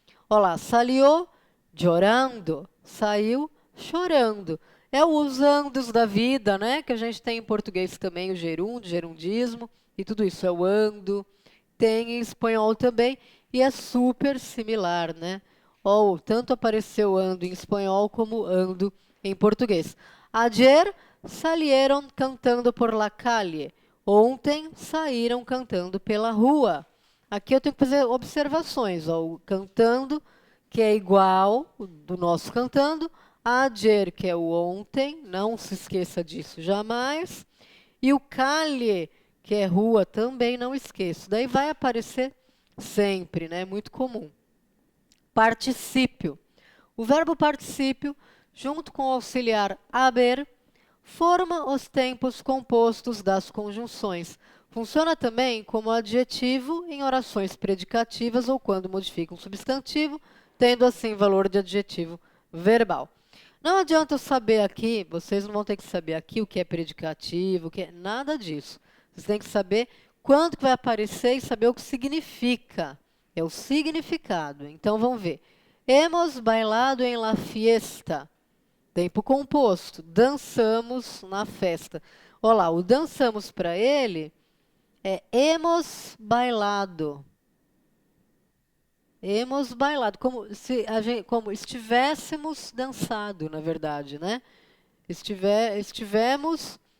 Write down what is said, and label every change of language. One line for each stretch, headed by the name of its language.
Portuguese: Olá,
Spanish: salió llorando,
Portuguese: saiu chorando. É os andos da vida, né? Que a gente tem em português também o gerúndio, gerundismo, e tudo isso é o ando. Tem em espanhol também, e é super similar, né? Ou tanto apareceu ando em espanhol como ando em português.
Spanish: Ayer salieron cantando por la calle.
Portuguese: Ontem saíram cantando pela rua. Aqui eu tenho que fazer observações. Ó, o cantando, que é igual do nosso cantando. Ayer, que é o ontem. Não se esqueça disso jamais. E o calle, que é rua, também não esqueça. Daí vai aparecer sempre, né? Muito comum. Particípio. O verbo particípio, junto com o auxiliar haber, forma os tempos compostos das conjunções. Funciona também como adjetivo em orações predicativas ou quando modifica um substantivo, tendo assim valor de adjetivo verbal. Não adianta eu saber aqui, vocês não vão ter que saber aqui o que é predicativo, o que é nada disso. Vocês têm que saber quando que vai aparecer e saber o que significa. É o significado. Então vamos ver.
Spanish: Hemos bailado en la fiesta.
Portuguese: Tempo composto. Dançamos na festa. Olha lá, o dançamos para ele é
Spanish: hemos bailado. Hemos bailado,
Portuguese: como estivéssemos dançado, na verdade, né? Estivemos